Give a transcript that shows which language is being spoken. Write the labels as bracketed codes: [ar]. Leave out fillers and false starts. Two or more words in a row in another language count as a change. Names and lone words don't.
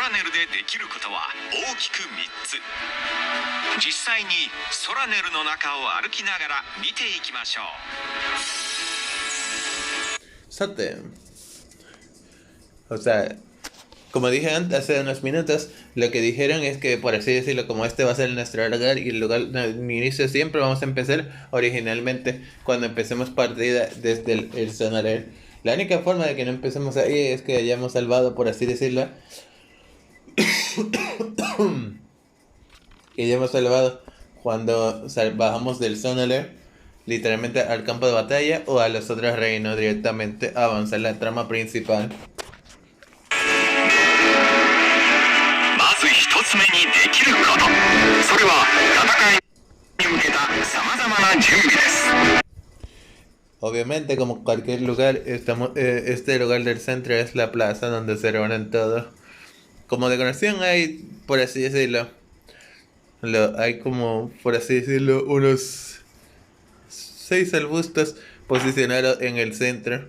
[ja] ルでできることは大きく3つ。実際にソラネルの中を歩きながら見ていきましょう。 Sate. [es] O sea, como dije antes, hace unos minutos, lo que dijeron es que, por así decirlo, como este va a ser nuestro lugar y el lugar de inicio, siempre vamos a empezar originalmente cuando empecemos partida desde el Sonarer. La única forma de que no empecemos ahí es que hayamos salvado, por así decirlo, que hayamos salvado cuando bajamos del Sonarer, literalmente al campo de batalla o a los otros reinos directamente a avanzar la trama principal. [ja] 一つ目にできること、それは戦いに向けたさまざまな準備です。 [es] Obviamente, como cualquier lugar, este lugar del centro es la plaza donde se reúnen todos. Como decoración hay, por así decirlo, hay como, por así decirlo, unos 6 arbustos posicionados en el centro.